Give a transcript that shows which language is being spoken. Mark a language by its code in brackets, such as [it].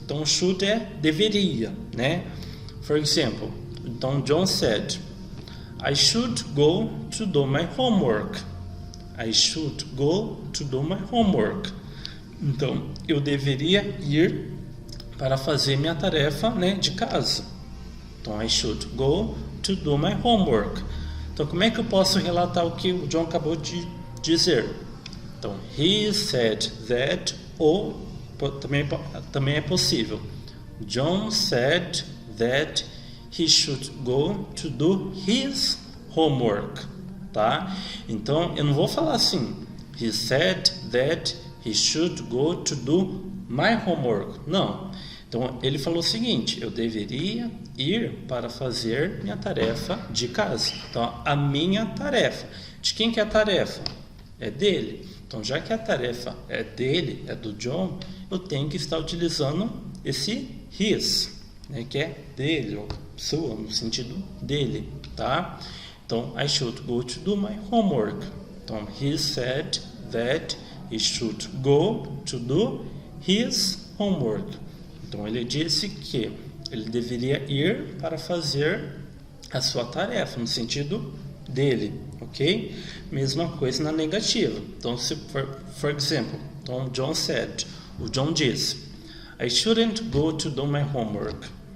[pt] Então, should é deveria, né? [en] For example, então John said, I should go to do my homework. I should go to do my homework. [pt] Então, eu deveria ir para fazer minha tarefa, né, de casa. [en] Então, I should go to do my homework. [pt] Então, como é que eu posso relatar o que o John acabou de dizer? Então, [en] he said that, [pt] ou também é possível. [en] John said that he should go to do his homework, tá? [pt] Então, eu não vou falar assim, [en] he said that he should go to do my homework. [pt] Não. Então, ele falou o seguinte, eu deveria ir para fazer minha tarefa de casa. Então, a minha tarefa. De quem que é a tarefa? É dele. Então, já que a tarefa é dele, é do John, eu tenho que estar utilizando esse his, né, que é dele, ou sua, no sentido dele, tá? [en] Então, I should go to do my homework. Então, he said that he should go to do his homework. [pt] Então, ele disse que ele deveria ir para fazer a sua tarefa, no sentido dele, ok? Mesma coisa na negativa. Então, se [en] for example, então John said, [pt] o John disse, [en] I shouldn't go to do my homework.